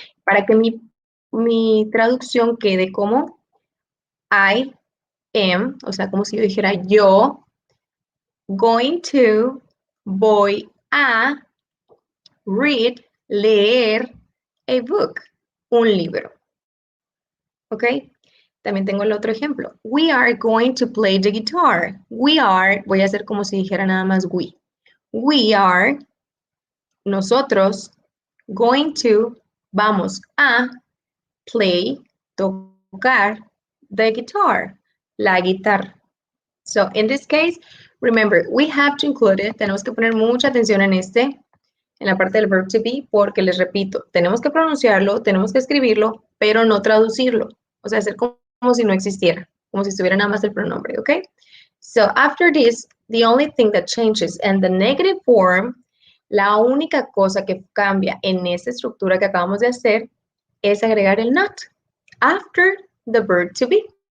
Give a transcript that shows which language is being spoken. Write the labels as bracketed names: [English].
[Spanish] Para que mi traducción quede como I am, o sea, como si yo dijera yo, going to, voy a, read, leer, a book, un libro. ¿Ok? También tengo el otro ejemplo. [English] We are going to play the guitar. [Spanish] We are, voy a hacer como si dijera nada más we. [English] We are, nosotros, going to, vamos a, play, tocar, the guitar, la guitarra. So, in this case, remember, we have to include it. [Spanish] Tenemos que poner mucha atención en la parte del verb to be, porque les repito, tenemos que pronunciarlo, tenemos que escribirlo, pero no traducirlo. O sea, hacer como si no existiera, como si estuviera nada más el pronombre, ¿ok? [English] So, after this, the only thing that changes in the negative form, [Spanish] la única cosa que cambia en esta estructura que acabamos de hacer es agregar el not after the verb to be.